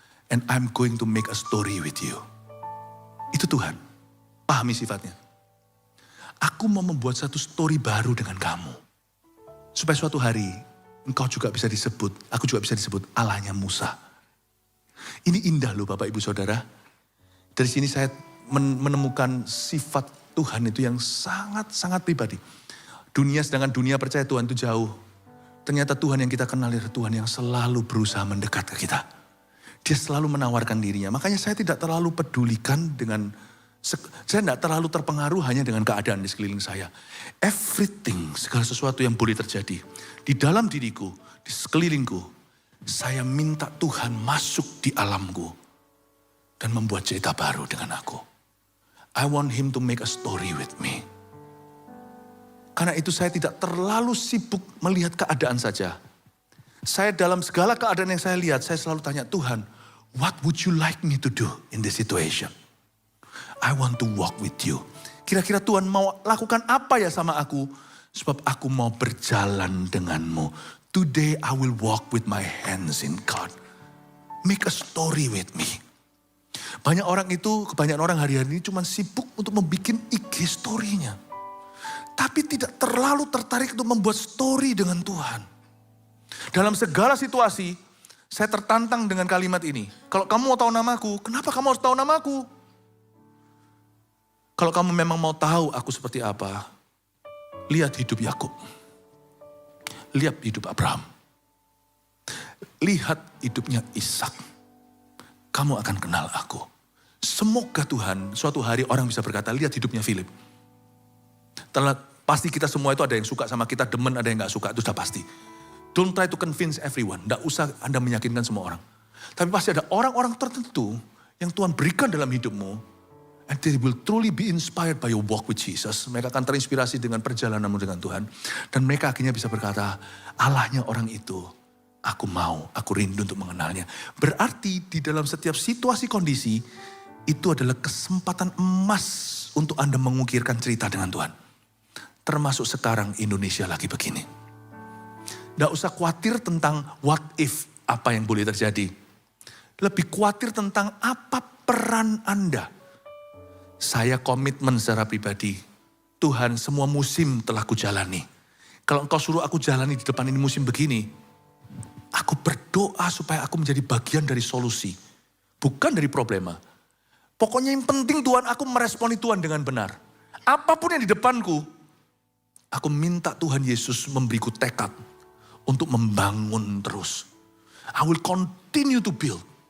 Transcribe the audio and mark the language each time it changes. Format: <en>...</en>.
<en>And I'm going to make a story with you.</en> <id>Itu Tuhan. Pahami sifatnya. Aku mau membuat satu story baru dengan kamu. Supaya suatu hari engkau juga bisa disebut, aku juga bisa disebut Allahnya Musa. Ini indah loh Bapak Ibu Saudara. Dari sini saya menemukan sifat Tuhan itu yang sangat-sangat pribadi. Sedangkan dunia percaya Tuhan itu jauh. Ternyata Tuhan yang kita kenal adalah Tuhan yang selalu berusaha mendekat ke kita. Dia selalu menawarkan dirinya. Makanya saya tidak terlalu pedulikan saya tidak terlalu terpengaruh hanya dengan keadaan di sekeliling saya. Everything, segala sesuatu yang boleh terjadi. Di dalam diriku, di sekelilingku, saya minta Tuhan masuk di alamku. Dan membuat cerita baru dengan aku.</id> <en>I want him to make a story with me.</en> <id>Karena itu saya tidak terlalu sibuk melihat keadaan saja. Saya dalam segala keadaan yang saya lihat, saya selalu tanya, Tuhan,</id> <en>what would you like me to do in this situation? I want to walk with you.</en> <id>Kira-kira Tuhan mau lakukan apa ya sama aku? Sebab aku mau berjalan denganmu.</id> <en>Today I will walk with my hands in God. Make a story with me.</en> <id>Kebanyakan orang hari-hari ini cuma sibuk untuk membuat IG story-nya. Tapi tidak terlalu tertarik untuk membuat story dengan Tuhan. Dalam segala situasi, saya tertantang dengan kalimat ini. Kalau kamu mau tahu namaku, kenapa kamu harus tahu namaku? Kalau kamu memang mau tahu aku seperti apa, lihat hidup Yakub. Lihat hidup Abraham. Lihat hidupnya Ishak. Kamu akan kenal aku. Semoga Tuhan, suatu hari orang bisa berkata, lihat hidupnya Philip. Pasti kita semua itu ada yang suka sama kita, demen, ada yang gak suka, itu sudah pasti.</id> <en>Don't try to convince everyone.</en> <id>Tidak usah Anda meyakinkan semua orang. Tapi pasti ada orang-orang tertentu yang Tuhan berikan dalam hidupmu.</id> <en>And they will truly be inspired by your walk with Jesus.</en> <id>Mereka akan terinspirasi dengan perjalananmu dengan Tuhan. Dan mereka akhirnya bisa berkata, Allahnya orang itu, aku rindu untuk mengenalnya. Berarti di dalam setiap situasi kondisi, itu adalah kesempatan emas untuk Anda mengukirkan cerita dengan Tuhan. Termasuk sekarang Indonesia lagi begini. Tidak usah khawatir tentang</id> <en>what if,</en> <id>apa yang boleh terjadi. Lebih khawatir tentang apa peran Anda. Saya komitmen secara pribadi. Tuhan, semua musim telah kujalani. Kalau engkau suruh aku jalani di depan ini musim begini, aku berdoa supaya aku menjadi bagian dari solusi. Bukan dari problema. Pokoknya yang penting Tuhan, aku meresponi Tuhan dengan benar. Apapun yang di depanku, aku minta Tuhan Yesus memberiku tekad untuk membangun terus.</id> <en>I will continue to build.</en>